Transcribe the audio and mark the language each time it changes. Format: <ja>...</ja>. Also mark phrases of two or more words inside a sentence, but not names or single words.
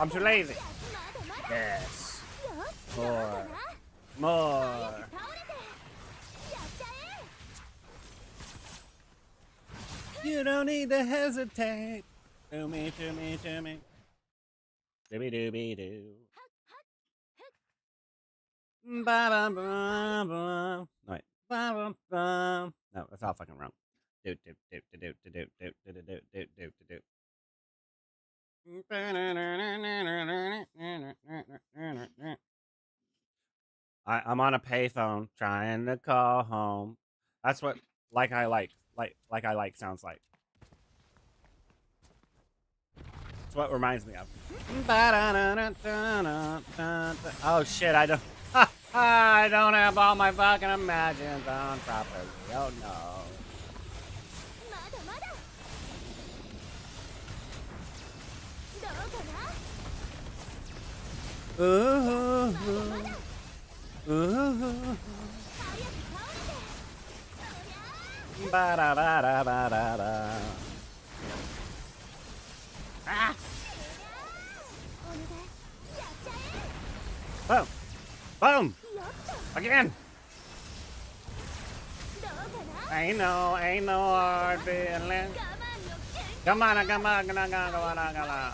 <en>I'm too lazy. Yes. More. More. You don't need to hesitate. To me, to me, to me. Dooby dooby doo. Ba ba ba ba. Wait. Ba ba ba. No, that's all fucking wrong. Do do do do do do do do do do do do do. I'm on a payphone trying to call home. That's what like I like sounds like. That's what reminds me of. Oh shit, I don't I don't have all my fucking imagines on properly. Oh no. Ooh. Ooh. Ba-da-ba-da-ba-da-ba. Ah! Boom! Boom! Again! Ain't no hard feeling. Come on, come on, come on, come on, come on.</en>